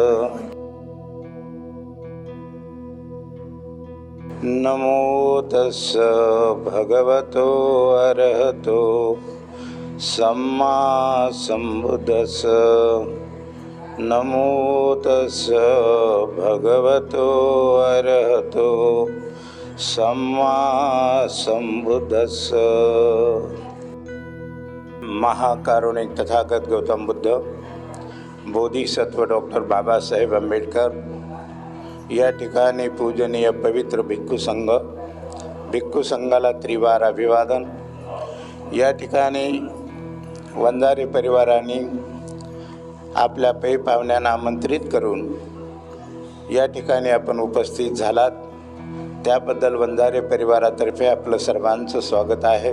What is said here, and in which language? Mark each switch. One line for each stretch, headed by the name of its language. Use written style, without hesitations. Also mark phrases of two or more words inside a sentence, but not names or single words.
Pali: नमो तस्स भगवतो अरहतो सम्मा संबुद्धस्स. नमो तस्स भगवतो अरहतो सम्मा संबुद्धस्स.
Marathi: महाकारुणिक तथागत गौतम बुद्ध, बोधिसत्व डॉक्टर बाबासाहेब आंबेडकर, या ठिकाणी पूजनीय पवित्र भिक्खू संघ, भिक्खू संघाला त्रिवार अभिवादन. या ठिकाणी वंजारी परिवाराने आपल्या पै पाहुण्यांना आमंत्रित करून या ठिकाणी आपण उपस्थित झालात, त्याबद्दल वंजारे परिवारातर्फे आपलं सर्वांचं स्वागत आहे.